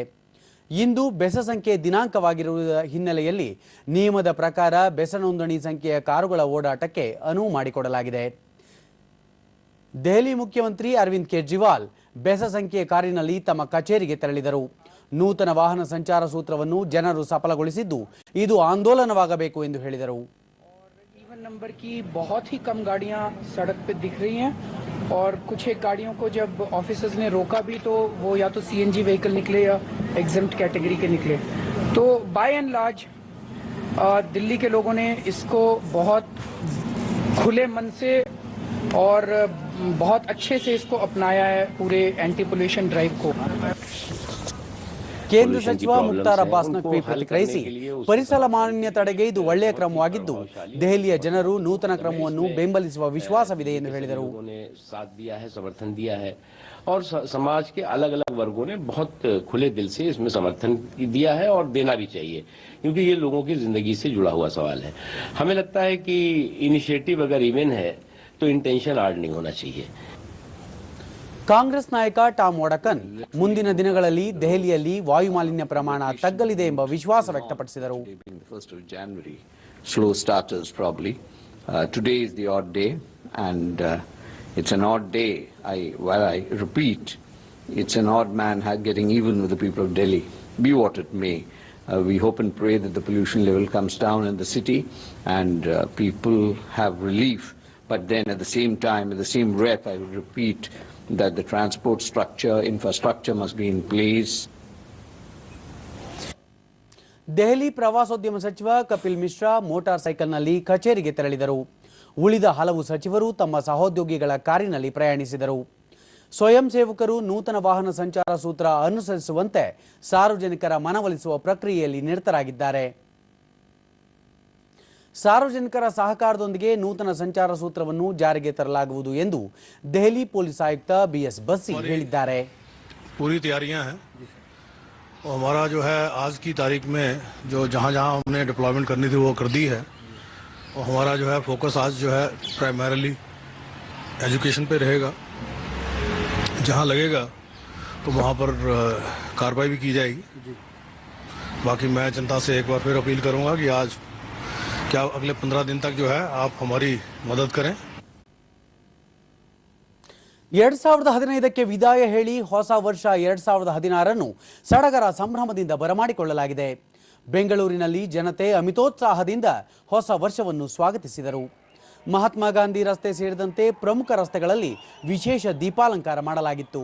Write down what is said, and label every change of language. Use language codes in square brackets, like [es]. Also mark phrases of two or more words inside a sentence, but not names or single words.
[kn] ಇಂದು ಬೆಸ ಸಂಖ್ಯೆ ದಿನಾಂಕವಾಗಿರುವ ಹಿನ್ನೆಲೆಯಲ್ಲಿ ನಿಯಮದ ಪ್ರಕಾರ ಬೆಸ ನೋಂದಣಿ ಸಂಖ್ಯೆಯ ಕಾರುಗಳ ಓಡಾಟಕ್ಕೆ ಅನುವು ಮಾಡಿಕೊಡಲಾಗಿದೆ. ದೆಹಲಿ ಮುಖ್ಯಮಂತ್ರಿ ಅರವಿಂದ್ ಕೇಜ್ರಿವಾಲ್ ಬೆಸ ಸಂಖ್ಯೆಯ ಕಾರಿನಲ್ಲಿ ತಮ್ಮ ಕಚೇರಿಗೆ ತೆರಳಿದರು. ನೂತನ ವಾಹನ ಸಂಚಾರ ಸೂತ್ರವನ್ನು ಜನರು ಸಫಲಗೊಳಿಸಿದ್ದು ಇದು ಆಂದೋಲನವಾಗಬೇಕು ಎಂದು ಹೇಳಿದರು. [hi] नंबर की बहुत ही कम गाड़ियां सड़क पे दिख रही हैं और कुछ एक गाड़ियों को जब ऑफिसर्स ने रोका भी तो वो या तो [en] CNG vehicle [hi] निकले या [en] exempt category [hi] के निकले. तो [en] by and large [hi] दिल्ली के लोगों ने इसको बहुत खुले मन से और बहुत अच्छे से इसको अपनाया है, पूरे [en] anti pollution drive [hi] को. [kn] ಕೇಂದ್ರ ಸಚಿವ ಮುಖ್ತಾರ್ ಅಬ್ಬಾಸ್ ನಖ್ವಿ ಪ್ರತಿಕ್ರಿಯಿಸಿ, ಪರಿಸರ ಮಾಲಿನ್ಯ ತಡೆಗೆ ಇದು ಒಳ್ಳೆಯ ಕ್ರಮವಾಗಿದ್ದು ದೆಹಲಿಯ ಜನರು ನೂತನ ಕ್ರಮವನ್ನು ಬೆಂಬಲಿಸುವ ವಿಶ್ವಾಸವಿದೆ ಎಂದು ಹೇಳಿದರು. [hi] समर्थन दिया है और समाज के अलग अलग वर्गों ने बहुत खुले दिल से इसमें समर्थन दिया है और देना भी चाहिए, क्योंकि ये लोगों की जिंदगी से जुड़ा हुआ सवाल है. हमें लगता है कि इनिशिएटिव अगर इवन है तो इंटेंशन आर्ड नहीं होना चाहिए. [kn] ಕಾಂಗ್ರೆಸ್ ನಾಯಕ ಟಾಮ್ ವಾಡಕನ್ ಮುಂದಿನ ದಿನಗಳಲ್ಲಿ ದೆಹಲಿಯಲ್ಲಿ ವಾಯುಮಾಲಿನ್ಯ ಪ್ರಮಾಣ ತಗ್ಗಲಿದೆ ಎಂಬ ವಿಶ್ವಾಸ ವ್ಯಕ್ತಪಡಿಸಿದರು. [en] Slow starters probably. Today is the odd day, and it's an odd day. While I repeat, it's an odd man getting even with the people of Delhi. Be what it may, we hope and pray that the pollution level comes down in the city and people have relief. But then at the same time, at the same breath, I will repeat that the transport infrastructure must be in place. [kn] ದೆಹಲಿ ಪ್ರವಾಸೋದ್ಯಮ ಸಚಿವ ಕಪಿಲ್ ಮಿಶ್ರಾ ಮೋಟಾರ್ ಸೈಕಲ್ನಲ್ಲಿ ಕಚೇರಿಗೆ ತೆರಳಿದರು. ಉಳಿದ ಹಲವು ಸಚಿವರು ತಮ್ಮ ಸಹೋದ್ಯೋಗಿಗಳ ಕಾರಿನಲ್ಲಿ ಪ್ರಯಾಣಿಸಿದರು. ಸ್ವಯಂ ಸೇವಕರು ನೂತನ ವಾಹನ ಸಂಚಾರ ಸೂತ್ರ ಅನುಸರಿಸುವಂತೆ ಸಾರ್ವಜನಿಕರ ಮನವೊಲಿಸುವ ಪ್ರಕ್ರಿಯೆಯಲ್ಲಿ ನಿರತರಾಗಿದ್ದಾರೆ. ಸಾರ್ವಜನಿಕರ ಸಹಕಾರದೊಂದಿಗೆ ನೂತನ ಸಂಚಾರ ಸೂತ್ರವನ್ನು ಜಾರಿಗೆ ತರಲಾಗುವುದು ಎಂದು ದೆಹಲಿ ಪೊಲೀಸ್ ಆಯುಕ್ತ BS ಬಸ್ಸಿ ಹೇಳಿದ್ದಾರೆ. [hi] पूरी तैयारियां हैं और हमारा जो है आज की तारीख में जो जहां हमने डिप्लॉयमेंट करनी थी वो कर दी है और हमारा जो है फोकस आज जो है [en] primarily education [hi] पे रहेगा. जहां लगेगा तो वहां पर कार्रवाई भी की जाएगी. बाकी मैं जनता से एक बार फिर अपील करूंगा कि आज क्या अगले 15 दिन तक जो है आप हमारी मदद करें. [kn] 2015ಕ್ಕೆ ವಿದಾಯ ಹೇಳಿ ಹೊಸ ವರ್ಷ 2016 ಸಡಗರ ಸಂಭ್ರಮದಿಂದ ಬರಮಾಡಿಕೊಳ್ಳಲಾಗಿದೆ. ಬೆಂಗಳೂರಿನಲ್ಲಿ ಜನತೆ ಅಮಿತೋತ್ಸಾಹದಿಂದ ಹೊಸ ವರ್ಷವನ್ನು ಸ್ವಾಗತಿಸಿದರು. ಮಹಾತ್ಮ ಗಾಂಧಿ ರಸ್ತೆ ಸೇರಿದಂತೆ ಪ್ರಮುಖ ರಸ್ತೆಗಳಲ್ಲಿ ವಿಶೇಷ ದೀಪಾಲಂಕಾರ ಮಾಡಲಾಗಿತ್ತು.